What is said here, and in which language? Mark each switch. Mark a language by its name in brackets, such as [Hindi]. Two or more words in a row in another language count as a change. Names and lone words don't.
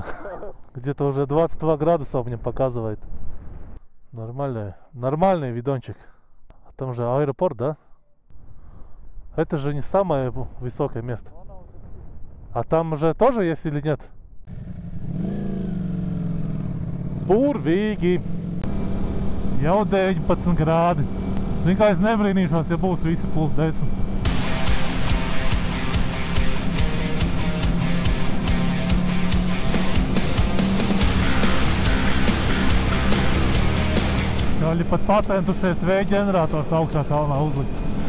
[Russian] Где-то уже 22 градуса мне показывает. Нормальный видончик. А там же аэропорт, да? Это же не самое высокое место. А там же тоже есть или нет? [Latvian] Burvīgi. Jau 19 grādi. Zin kā es nebrīnīšos, ja būs visi plus 10. Viņi pat pacentušies vēja ģenerators augšā kalnā uzlikt.